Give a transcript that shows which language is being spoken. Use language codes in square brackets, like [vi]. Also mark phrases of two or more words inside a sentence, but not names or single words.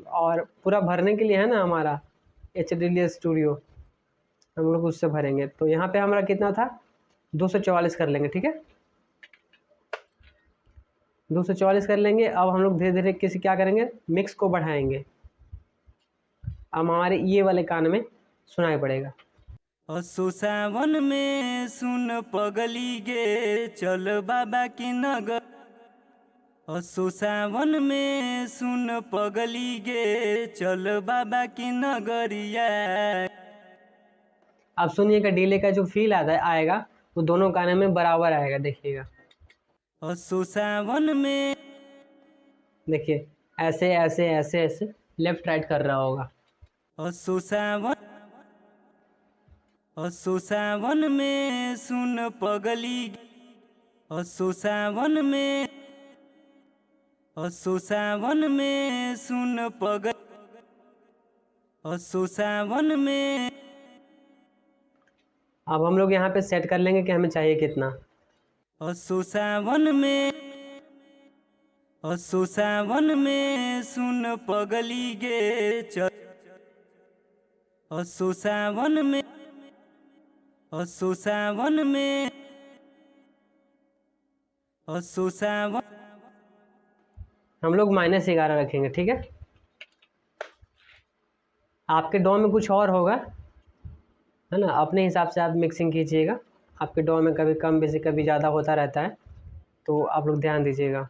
[hi] और पूरा भरने के लिए है ना हमारा [en] HD studio, [hi] हम लोग उससे भरेंगे। तो यहाँ पे हमारा कितना था, 244 कर लेंगे, ठीक है, 244 कर लेंगे। अब हम लोग धीरे धीरे किसी क्या करेंगे, मिक्स को बढ़ाएंगे। अब हमारे ये वाले कान में सुनाई पड़ेगा। [anp] असो सावन में सुन पगली गे चल बाबा की नगर। असो सावन में सुन पगली गे चल बाबा की नगरिया। [hi] अब सुनिएगा, डीले का जो फील आएगा वो दोनों कानों में बराबर आएगा, देखिएगा। [anp] असो सावन में [hi] देखिए ऐसे ऐसे ऐसे ऐसे [en] left right [hi] कर रहा होगा। [anp] असो सावन में सुन पगली। असो सावन में असो सावन में सुन पग असो सावन में। [hi] अब हम लोग यहाँ पे सेट कर लेंगे कि हमें चाहिए कितना। [anp] असो सावन में असो सावन में सुन पगली गे चल। असो सावन में असो सावन में असो सावन। [hi] हम लोग -11 रखेंगे, ठीक है। आपके डॉ में कुछ और होगा, है ना, अपने हिसाब से आप मिक्सिंग कीजिएगा। आपके डॉ में कभी कम बेसी कभी ज़्यादा होता रहता है, तो आप लोग ध्यान दीजिएगा।